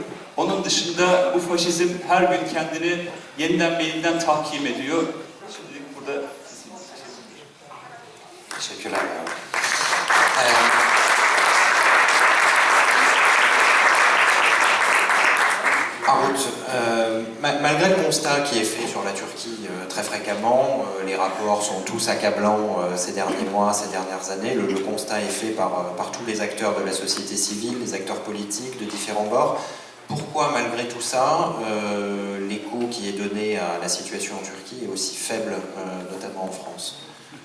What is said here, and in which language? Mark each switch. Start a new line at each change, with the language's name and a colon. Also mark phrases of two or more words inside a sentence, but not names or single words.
Turkish: Onun dışında bu faşizm her gün kendini yeniden ve yeniden tahkim ediyor. Şimdi burada... Teşekkürler.
French: Arut, malgré le constat qui est fait sur la Turquie très fréquemment, les rapports sont tous accablants ces derniers mois, ces dernières années, le constat est fait par tous les acteurs de la société civile, les acteurs politiques de différents bords. Pourquoi, malgré tout ça, l'écho qui est donné à la situation en Turquie est aussi faible, notamment en France?